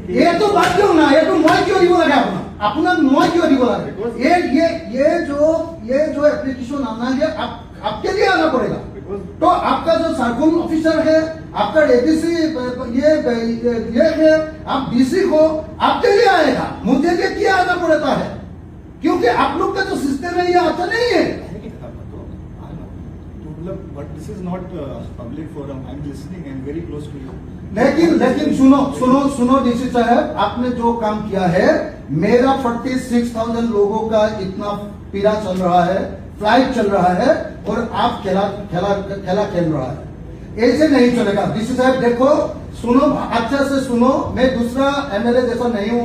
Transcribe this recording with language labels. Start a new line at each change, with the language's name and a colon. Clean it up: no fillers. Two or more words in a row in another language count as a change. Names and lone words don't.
Assamese: এইটো বাদ দিও না, এইটো মই কিয় দিব লাগে আপোনাক মই কিয় দিব লাগে?
Hindi: ये जो एप्लीकेशन आना है आपके लिए आना पड़ेगा। तो आपका जो
English: circle officer
Hindi: है, आपका एडीसी ये है, आप डीसी हो, आपके लिए आएगा। मुझे लिए क्या आना पड़ता है? क्योंकि आप लोग का जो सिस्टम है ये आता नहीं है।
English: But this is not public forum. I'm listening. I'm very close to you.
Hindi: लेकिन सुनो डीसी साहब, आपने जो काम किया है, मेरा 46,000 लोगों का इतना पीड़ा चल रहा है, फ्लाइट चल रहा है, और आप खेला खेल रहा है। ऐसे नहीं चलेगा। डीसी साहब देखो, सुनो, अच्छा से सुनो, मैं दूसरा एमएलए जैसा नहीं हूँ।